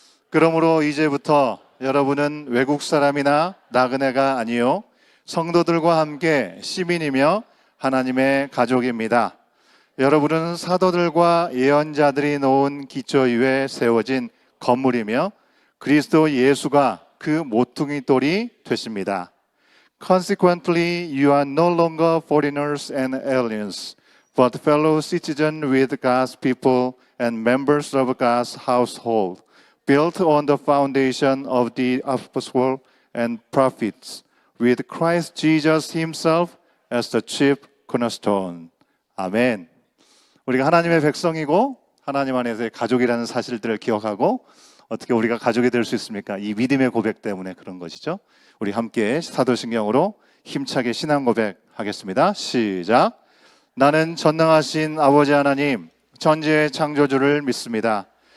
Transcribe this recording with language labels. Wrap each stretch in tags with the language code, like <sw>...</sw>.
<ko>그러므로 이제부터 여러분은 외국 사람이나 나그네가 아니요 성도들과 함께 시민이며 하나님의 가족입니다. 여러분은 사도들과 예언자들이 놓은 기초 위에 세워진 건물이며 그리스도 예수가 그 모퉁이 돌이 되십니다.</ko> <en>Consequently, you are no longer foreigners and aliens, but fellow citizens with God's people and members of God's household, built on the foundation of the apostles and prophets, with Christ Jesus himself as the chief cornerstone.</en> <ko>아멘. 우리가 하나님의 백성이고 하나님 안에서의 가족이라는 사실들을 기억하고 어떻게 우리가 가족이 될 수 있습니까? 이 믿음의 고백 때문에 그런 것이죠. 우리 함께 사도신경으로 힘차게 신앙 고백하겠습니다. 시작. 나는 전능하신 아버지 하나님, 천지의 창조주를 믿습니다.</ko>